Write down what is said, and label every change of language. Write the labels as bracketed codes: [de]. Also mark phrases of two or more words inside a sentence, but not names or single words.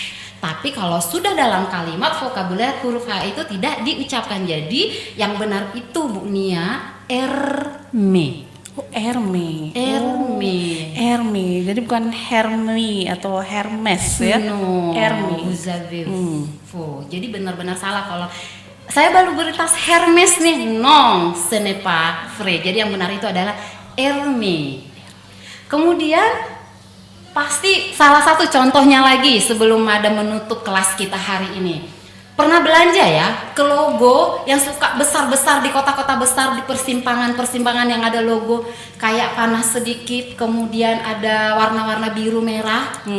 [id] Tapi kalau sudah dalam kalimat vokabuler huruf H itu tidak diucapkan. Jadi yang benar itu Bu Nia Herme. Oh, Hermes. Herme. Hermes. Jadi bukan Hermi atau Hermes ya. [fr] No, Hermes. vous avez faux. [id] Jadi benar-benar salah kalau saya baru beli tas Hermes nih. [fr] Non, ce n'est pas vrai. [id] Jadi yang benar itu adalah Hermes. Kemudian pasti salah satu contohnya lagi sebelum Madam menutup kelas kita hari ini. Pernah belanja ya ke logo yang suka besar-besar di kota-kota besar, di persimpangan-persimpangan yang ada logo kayak panah sedikit, kemudian ada warna-warna biru merah.